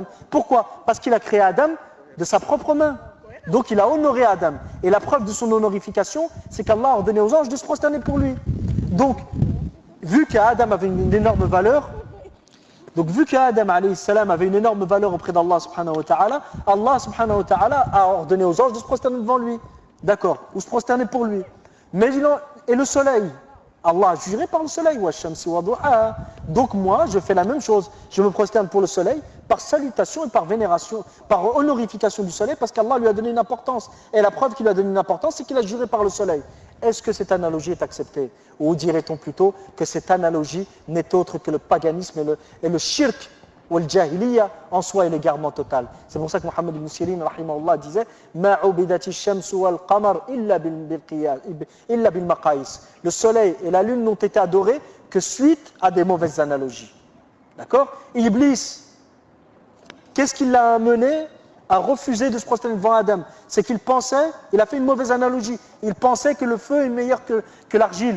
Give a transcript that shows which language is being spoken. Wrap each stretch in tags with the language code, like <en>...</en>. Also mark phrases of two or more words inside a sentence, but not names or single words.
<fr>Pourquoi? Parce qu'il a créé Adam de sa propre main. Donc il a honoré Adam. Et la preuve de son honorification, c'est qu'Allah a ordonné aux anges de se prosterner pour lui. Donc, vu qu'Adam avait une énorme valeur, avait une énorme valeur auprès d'Allah</fr> <ar>سبحانه وتعالى,</ar> <fr>Allah</fr> <ar>سبحانه وتعالى</ar> <fr>a ordonné aux anges de se prosterner devant lui. D'accord? Ou se prosterner pour lui. Mais et le soleil? Allah a juré par le soleil. Donc moi, je fais la même chose. Je me prosterne pour le soleil par salutation et par vénération, par honorification du soleil, parce qu'Allah lui a donné une importance. Et la preuve qu'il lui a donné une importance, c'est qu'il a juré par le soleil. Est-ce que cette analogie est acceptée? Ou dirait-on plutôt que cette analogie n'est autre que le paganisme et le shirk ou le jahiliya en soi est l'égarement total. C'est pour ça que Mohammed ibn Sirin rahimahullah disait</fr> <ar>ما عبدت الشمس والقمر إلا بالمقاييس.</ar> <fr>Le soleil et la lune n'ont été adorés que suite à des mauvaises analogies. D'accord? Iblis, qu'est-ce qui l'a amené à refuser de se prosterner devant Adam? C'est qu'il pensait, il a fait une mauvaise analogie, il pensait que le feu est meilleur que l'argile.</fr>